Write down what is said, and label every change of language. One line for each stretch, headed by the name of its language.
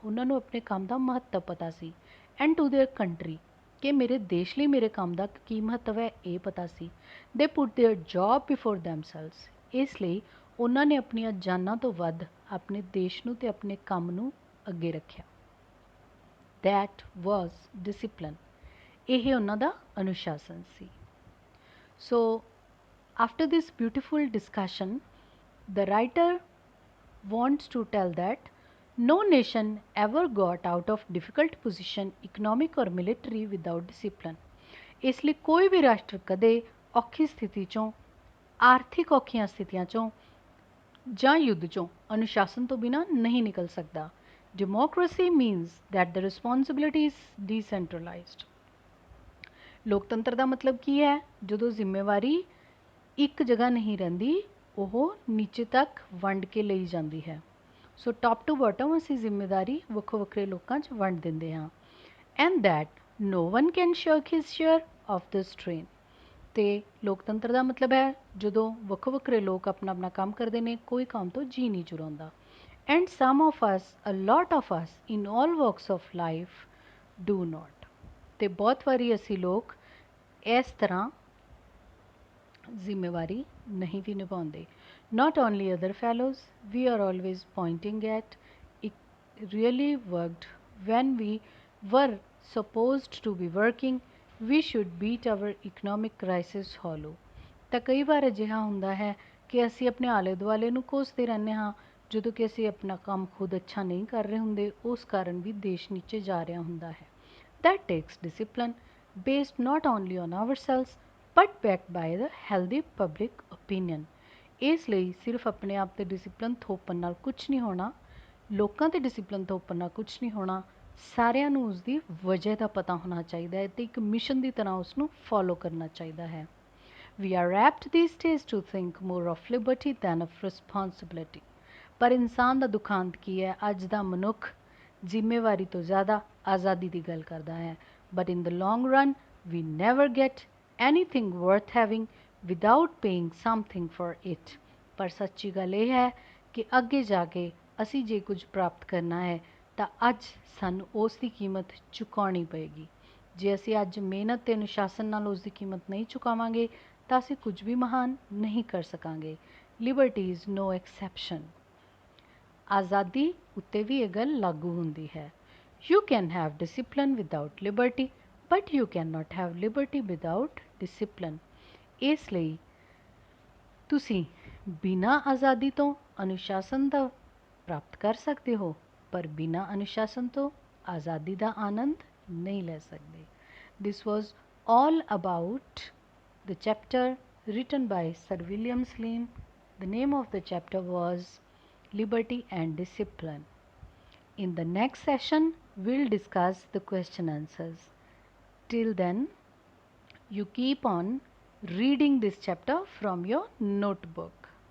Punjabi: ਉਹਨਾਂ ਨੂੰ ਆਪਣੇ ਕੰਮ ਦਾ ਮਹੱਤਵ ਪਤਾ ਸੀ।
English: and to their country,
Punjabi: ਕਿ ਮੇਰੇ ਦੇਸ਼ ਲਈ ਮੇਰੇ ਕੰਮ ਦਾ ਕੀ ਮਹੱਤਵ ਹੈ ਇਹ ਪਤਾ ਸੀ।
English: they put their job before themselves,
Punjabi: ਇਸ ਲਈ ਉਹਨਾਂ ਨੇ ਆਪਣੀਆਂ ਜਾਨਾਂ ਤੋਂ ਵੱਧ ਆਪਣੇ ਦੇਸ਼ ਨੂੰ ਅਤੇ ਆਪਣੇ ਕੰਮ ਨੂੰ ਅੱਗੇ ਰੱਖਿਆ।
English: that was discipline,
Punjabi: ਇਹ ਉਹਨਾਂ ਦਾ ਅਨੁਸ਼ਾਸਨ ਸੀ।
English: So after this beautiful discussion, the writer wants to tell that no nation ever got out of difficult position, economic or military, without discipline.
Punjabi: ਇਸ ਲਈ ਕੋਈ ਵੀ ਰਾਸ਼ਟਰ ਕਦੇ ਔਖੀ ਸਥਿਤੀ ਚੋਂ, ਆਰਥਿਕ ਔਖੀਆਂ ਸਥਿਤੀਆਂ ਚੋਂ ਜਾਂ ਯੁੱਧ ਚੋਂ ਅਨੁਸ਼ਾਸਨ ਤੋਂ ਬਿਨਾਂ ਨਹੀਂ ਨਿਕਲ ਸਕਦਾ।
English: Democracy means that the responsibility is decentralised.
Punjabi: ਲੋਕਤੰਤਰ ਦਾ ਮਤਲਬ ਕੀ ਹੈ? ਜਦੋਂ ਜ਼ਿੰਮੇਵਾਰੀ ਇੱਕ ਜਗ੍ਹਾ ਨਹੀਂ ਰਹਿੰਦੀ, ਉਹ ਨੀਚੇ ਤੱਕ ਵੰਡ ਕੇ ਲਈ ਜਾਂਦੀ ਹੈ।
English: so top to bottom
Punjabi: ਅਸੀਂ ਜ਼ਿੰਮੇਦਾਰੀ ਵੱਖੋ ਵੱਖਰੇ ਲੋਕਾਂ 'ਚ ਵੰਡ ਦਿੰਦੇ ਹਾਂ।
English: and that no one can shirk his share of the strain,
Punjabi: ਅਤੇ ਲੋਕਤੰਤਰ ਦਾ ਮਤਲਬ ਹੈ ਜਦੋਂ ਵੱਖੋ ਵੱਖਰੇ ਲੋਕ ਆਪਣਾ ਆਪਣਾ ਕੰਮ ਕਰਦੇ ਨੇ, ਕੋਈ ਕੰਮ ਤੋਂ ਜੀ ਨਹੀਂ ਚੁਰਾਉਂਦਾ।
English: and some of us, a lot of us in all works of life do not,
Punjabi: ਅਤੇ ਬਹੁਤ ਵਾਰੀ ਅਸੀਂ ਲੋਕ ਇਸ ਤਰ੍ਹਾਂ ਜ਼ਿੰਮੇਵਾਰੀ ਨਹੀਂ ਵੀ ਨਿਭਾਉਂਦੇ।
English: Not only other fellows, we are always pointing at it really worked when we were supposed to be working. We should beat our economic crisis hollow.
Punjabi: ਤਾਂ ਕਈ ਵਾਰ ਅਜਿਹਾ ਹੁੰਦਾ ਹੈ ਕਿ ਅਸੀਂ ਆਪਣੇ ਆਲੇ ਦੁਆਲੇ ਨੂੰ ਕੋਸਦੇ ਰਹਿੰਦੇ ਹਾਂ, ਜਦੋਂ ਕਿ ਅਸੀਂ ਆਪਣਾ ਕੰਮ ਖੁਦ ਅੱਛਾ ਨਹੀਂ ਕਰ ਰਹੇ ਹੁੰਦੇ, ਉਸ ਕਾਰਨ ਵੀ ਦੇਸ਼ ਨੀਚੇ ਜਾ ਰਿਹਾ ਹੁੰਦਾ ਹੈ।
English: That takes discipline based not only on ourselves but backed by the healthy public opinion.
Punjabi: ਇਸ ਲਈ ਸਿਰਫ ਆਪਣੇ ਆਪ 'ਤੇ ਡਿਸਿਪਲਿਨ ਥੋਪਣ ਨਾਲ ਕੁਛ ਨਹੀਂ ਹੋਣਾ, ਲੋਕਾਂ 'ਤੇ ਡਿਸਿਪਲਿਨ ਥੋਪਣ ਨਾਲ ਕੁਛ ਨਹੀਂ ਹੋਣਾ, ਸਾਰਿਆਂ ਨੂੰ ਉਸਦੀ ਵਜ੍ਹਾ ਦਾ ਪਤਾ ਹੋਣਾ ਚਾਹੀਦਾ ਹੈ ਅਤੇ ਇੱਕ ਮਿਸ਼ਨ ਦੀ ਤਰ੍ਹਾਂ ਉਸ ਨੂੰ ਫੋਲੋ ਕਰਨਾ ਚਾਹੀਦਾ ਹੈ।
English: We are apt these days to think more of liberty than of responsibility.
Punjabi: ਪਰ ਇਨਸਾਨ ਦਾ ਦੁਖਾਂਤ ਕੀ ਹੈ? ਅੱਜ ਦਾ ਮਨੁੱਖ ਜ਼ਿੰਮੇਵਾਰੀ ਤੋਂ ਜ਼ਿਆਦਾ ਆਜ਼ਾਦੀ ਦੀ ਗੱਲ ਕਰਦਾ ਹੈ।
English: But in the long run, we never get anything worth having without paying something for it.
Punjabi: ਪਰ ਸੱਚੀ ਗੱਲ ਇਹ ਹੈ ਕਿ ਅੱਗੇ ਜਾ ਕੇ ਅਸੀਂ ਜੇ ਕੁਝ ਪ੍ਰਾਪਤ ਕਰਨਾ ਹੈ ਤਾਂ ਅੱਜ ਸਾਨੂੰ ਉਸ ਦੀ ਕੀਮਤ ਚੁਕਾਉਣੀ ਪਏਗੀ। ਜੇ ਅਸੀਂ ਅੱਜ ਮਿਹਨਤ ਅਤੇ ਅਨੁਸ਼ਾਸਨ ਨਾਲ ਉਸ ਦੀ ਕੀਮਤ ਨਹੀਂ ਚੁਕਾਵਾਂਗੇ ਤਾਂ ਅਸੀਂ ਕੁਝ ਵੀ ਮਹਾਨ ਨਹੀਂ ਕਰ ਸਕਾਂਗੇ।
English: Liberty is no exception.
Punjabi: ਆਜ਼ਾਦੀ ਉੱਤੇ ਵੀ ਇਹ ਗੱਲ ਲਾਗੂ ਹੁੰਦੀ ਹੈ।
English: You can have discipline without liberty, but you cannot have liberty without discipline.
Punjabi: ਇਸ ਲਈ ਤੁਸੀਂ ਬਿਨਾਂ ਆਜ਼ਾਦੀ ਤੋਂ ਅਨੁਸ਼ਾਸਨ ਦਾ ਪ੍ਰਾਪਤ ਕਰ ਸਕਦੇ ਹੋ, ਪਰ ਬਿਨਾਂ ਅਨੁਸ਼ਾਸਨ ਤੋਂ ਆਜ਼ਾਦੀ ਦਾ ਆਨੰਦ ਨਹੀਂ ਲੈ ਸਕਦੇ।
English: This was all about the chapter written by Sir William Slim. The name of the chapter was Liberty and Discipline. In the next session, we'll discuss the question answers. Till then, you keep on reading this chapter from your notebook.